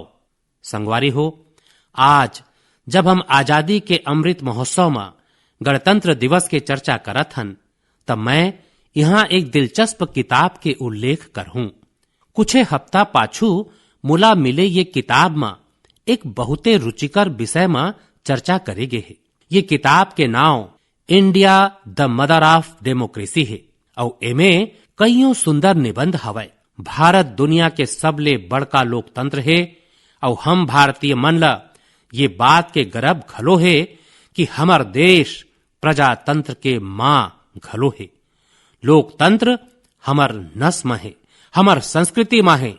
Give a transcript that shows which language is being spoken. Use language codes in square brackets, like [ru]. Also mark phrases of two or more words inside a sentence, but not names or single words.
[hne] संगवारी हो, आज जब हम आजादी के अमृत महोत्सव में गणतंत्र दिवस के चर्चा करत हन, तब मैं यहाँ एक दिलचस्प किताब के उल्लेख करहूं। कुछ हफ्ता पाछू मुला मिले ये किताब में एक बहुते रुचिकर विषय में चर्चा करेगे है। ये किताब के नाम इंडिया द मदर ऑफ डेमोक्रेसी है और एमे कईयों सुंदर निबंध हवय। भारत दुनिया के सबले बड़का लोकतंत्र है और हम भारतीय मन ला ये बात के गर्व घलो है कि हमर देश प्रजातंत्र के मां घलो है। लोकतंत्र हमर नस में है, हमर संस्कृति में है।